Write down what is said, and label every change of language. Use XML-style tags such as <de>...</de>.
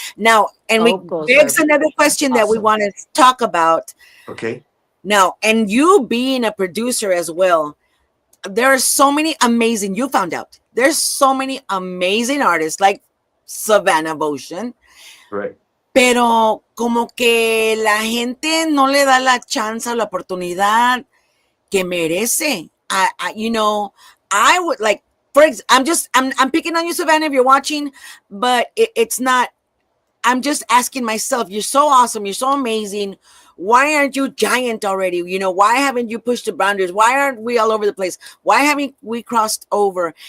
<en>Now, and we Vocals begs are another question that we awesome. want to talk about Okay. now. And you being a producer as well, there are so many amazing. You found out there's so many amazing artists like Savannah Ocean, Right.</en> <es>pero como que la gente no le da la chance o la oportunidad que merece.</es> <en>I would like, I'm picking on you, Savannah, if you're watching, but it's not. I'm just asking myself, you're so awesome, you're so amazing. Why aren't you giant already? Why haven't you pushed the boundaries? Why aren't we all over the place? Why haven't we crossed over?</en>